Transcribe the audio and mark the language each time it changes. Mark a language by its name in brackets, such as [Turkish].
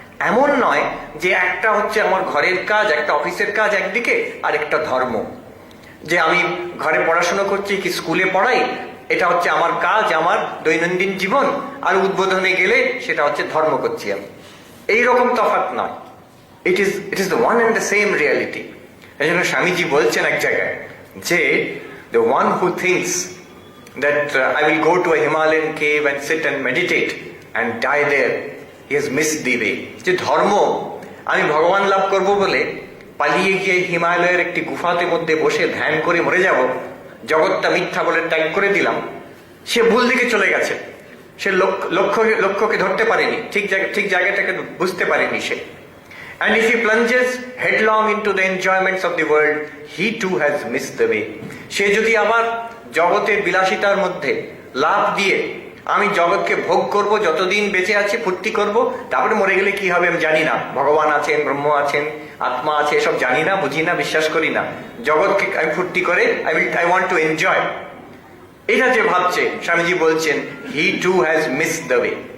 [Bangla] এমন নয় যে একটা হচ্ছে আমার ঘরের কাজ, একটা অফিসের কাজ একদিকে, আর একটা ধর্ম। যে আমি ঘরে পড়াশোনা করছি কি স্কুলে পড়াই, এটা হচ্ছে আমার কাজ, আমার দৈনন্দিন জীবন, আর উদ্বোধনে গেলে সেটা হচ্ছে ধর্ম করছি আমি। [English] এইরকম তফাৎ নয়। It is the one and the same reality. এই জন্য স্বামীজি বলছেন এক জায়গায় যে the one who thinks that I will go to a Himalayan cave and sit and meditate and die there, he has missed the way. [Bangla] যে ধর্ম আমি ভগবান লাভ করব বলে পালিয়ে গিয়ে হিমালয়ের একটি গুফাতে মধ্যে বসে ধ্যান করে মরে যাব, জগৎটা মিথ্যা বলে ত্যাগ করে দিলাম, সে ভুল দিকে চলে গেছে। সে লক্ষ্যকে ধরতে পারেনি, ঠিক জায়গাটাকে বুঝতে পারেনি সে। [English] And if he plunges headlong into the enjoyments of the world, he too has missed the way. [Bangla] সে যদি আবার জগতের বিলাসিতার মধ্যে লাভ দিয়ে আমি জগৎকে ভোগ করব, যতদিন বেঁচে আছি ফুর্তি করব, তারপরে মরে গেলে কি হবে আমি জানি না, ভগবান আছেন, ব্রহ্ম আছেন, আত্মা আছে, এসব জানি না, বুঝি না, বিশ্বাস করি না, জগৎকে আমি ফুর্তি করে I want to enjoy, এটা যে ভাবছে, স্বামীজি বলছেন he too has missed the way.